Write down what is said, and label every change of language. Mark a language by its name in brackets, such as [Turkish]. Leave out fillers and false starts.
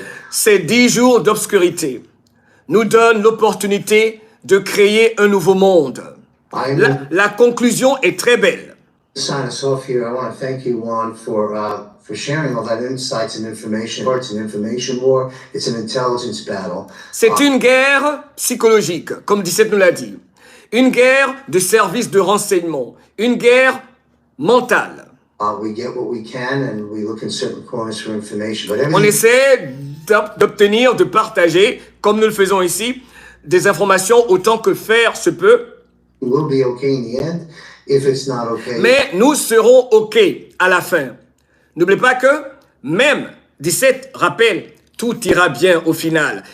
[French] Ces 10 jours d'obscurité nous donnent l'opportunité de créer un nouveau monde. La conclusion est très belle. [English] Sign us off here. I want to thank you, Juan, for sharing all that insights and information. It's an information war. It's an intelligence battle. [French] C'est une guerre psychologique, comme 17 nous l'a dit. Une guerre de service de renseignement. Une guerre mentale. [English] We get what we can and we look in certain corners for information. But [French] on essaie d'obtenir, de partager, comme nous le faisons ici, des informations autant que faire se peut. [English] We'll be okay in the end. If it's not okay. [French] Mais nous serons OK à la fin. N'oubliez pas que même 17 rappelle, tout ira bien au final.